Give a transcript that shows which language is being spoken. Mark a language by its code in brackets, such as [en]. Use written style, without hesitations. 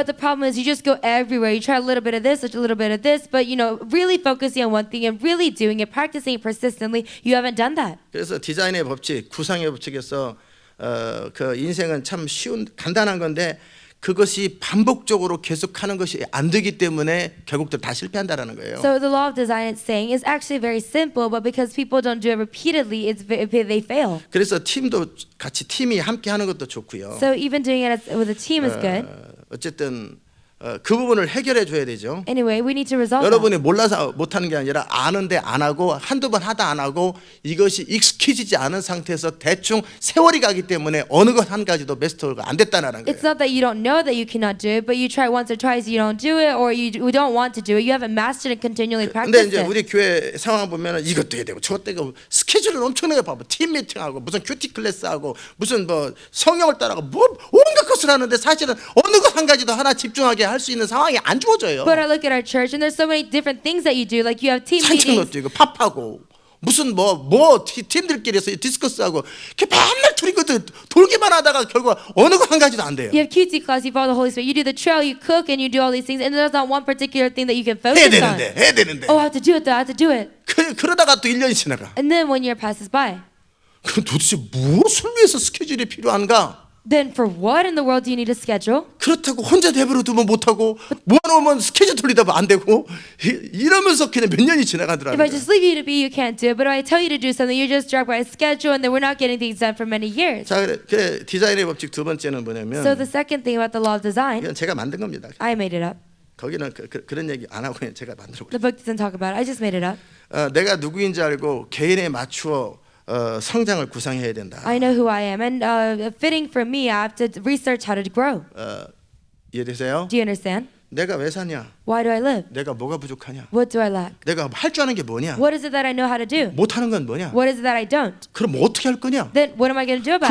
[en] But the problem is you just go everywhere. You try a little bit of this, a little bit of this, but really focusing on one thing and really doing it, practicing it persistently, you haven't done that. [ko] 그래서 디자인의 법칙, 구상의 법칙에서 그 인생은 참 쉬운 간단한 건데 그것이 반복적으로 계속하는 것이 안 되기 때문에 결국들 다 실패한다라는 거예요. [en] So the law of design, it's saying, is actually very simple, but because people don't do it repeatedly, they fail. [ko] 그래서 팀도 같이 팀이 함께 하는 것도 좋고요. [en] So even doing it with a team is good. [ko] 어쨌든 그 부분을 해결해 줘야 되죠. [en] Anyway, we need to resolve that. [ko] 여러분이 몰라서 못하는 게 아니라 아는데 안 하고 한두 번 하다 안 하고 이것이 익숙해지지 않은 상태에서 대충 세월이 가기 때문에 어느 것 한 가지도 마스터가 안 됐다는 거예요. [en] It's not that you don't know that you cannot do it, but you try once or twice, you don't do it, or you don't want to do it. You haven't mastered it, continually [ko] 근데 [en] practiced [ko] 이제 [en] it. [ko] 우리 교회 상황 보면은 이것도 해야 되고 저것도 해야 되고 스케줄을 엄청나게 봐봐. 팀 미팅하고 무슨 큐티 클래스하고 무슨 뭐 성령을 따라가고 뭐 온갖 것을 하는데 사실은 어느 것 한 가지도 하나 집중하게 할 수 있는 상황이 안 주어져요. [en] But I look at our church, and there's so many different things that you do. Like you have team [ko] 산책도 [en] meetings. [ko] 뛰고 팝하고 무슨 팀들끼리서 디스커스하고 이렇게 맨날 둘이 돌기만 하다가 결국 어느 거 한 가지도 안 돼요. [en] You have QT class, you follow the Holy Spirit, you do the trail, you cook, and you do all these things, and there's not one particular thing that you can focus on. [ko] 해야 되는데. [en] Oh, I have to do it, though. I have to do it. [ko] 그러다가 또 1년이 지나가. [en] And then 1 year passes by. [ko] 그럼 도대체 무엇을 위해서 스케줄이 필요한가? [en] Then for what in the world do you need a schedule? [ko] 그렇다고 혼자 내버려 두면 못하고 모아놓으면 스케줄 돌리다 보면 안 되고 이러면서 그냥 몇 년이 지나가더라고요. [en] If I just leave you to be, you can't do it. But if I tell you to do something, you're just dragged by a schedule, and then we're not getting things done for many years. [ko] 자, 그 디자인의 법칙 두 번째는 뭐냐면 [en] So the second thing about the law of design, [ko] 이건 제가 만든 겁니다. [en] I made it up. [ko] 거기는 그런 얘기 안 하고 그냥 제가 만들어 [en] The book doesn't talk about it. I just made it up. [ko] 내가 누구인지 알고 개인에 맞추어 성장을 구상해야 된다. [en] I know who I am, and fitting for me, I have to research how to grow. [ko] 이해되세요? [en] Do you understand? [ko] 내가 왜 사냐? [en] Why do I live? [ko] 내가 뭐가 부족하냐? [en] What do I lack? [ko] 내가 할 줄 아는 게 뭐냐? [en] What is it that I know how to do? [ko] 못하는 건 뭐냐? [en] What is it that I don't? [ko] 그럼 어떻게 할 거냐? [en] Then what am I going to do about